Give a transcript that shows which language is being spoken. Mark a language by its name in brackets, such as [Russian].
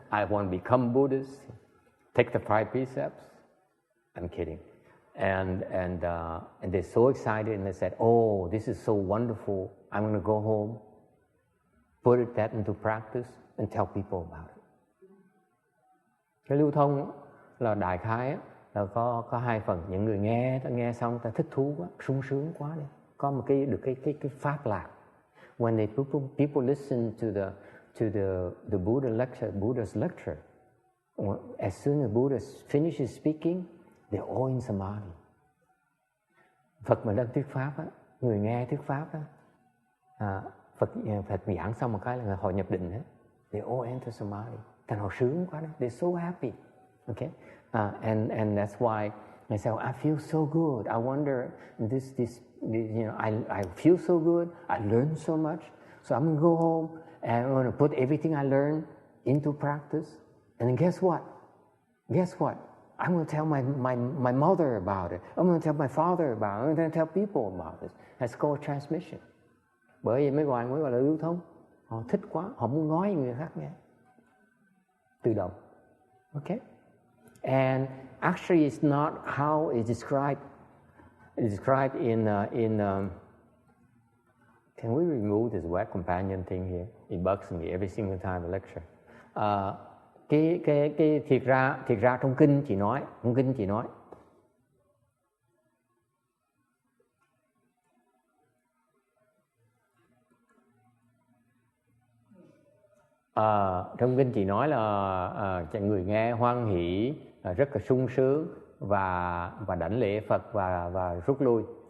[English] I want to become Buddhist. Take the 5 precepts." I'm kidding. And they're so excited and they said, "Oh, this is so wonderful. I'm going to go home, put that into practice, and tell people about it." [Vietnamese] Cái lưu thông là đại khái là có 2 phần. Những người nghe xong ta thích thú quá, sung sướng quá đi, có một cái pháp lạc. [English] When people listen to the Buddha lecture, Buddha's lecture, as soon as Buddha finishes speaking, they're all in samadhi. [Vietnamese] Phật mà đang thuyết pháp á, người nghe thuyết pháp á, Phật giảng xong một cái là họ nhập định hết. [English] They all enter samadhi. [Vietnamese] Thành họ sướng quá đấy. [English] They're so happy. Okay, and that's why I say, I feel so good. I wonder this I feel so good. I learned so much. So I'm gonna go home and I'm gonna put everything I learned into practice. And then guess what? I'm gonna tell my mother about it. I'm gonna tell my father about it. I'm gonna tell people about this. That's called transmission. [Vietnamese] Bởi vì mới gọi là lưu thông. Họ thích quá, họ muốn nói người khác nghe. Tự động. Okay? [English] And actually, it's not how it's described. It's described in. Can we remove this web companion thing here? It bugs me every single time I lecture. [Vietnamese] Cái thiệt ra trong kinh chị nói, Trong kinh chỉ nói là người nghe hoan hỷ, rất là sung sướng và đảnh lễ Phật và rút lui.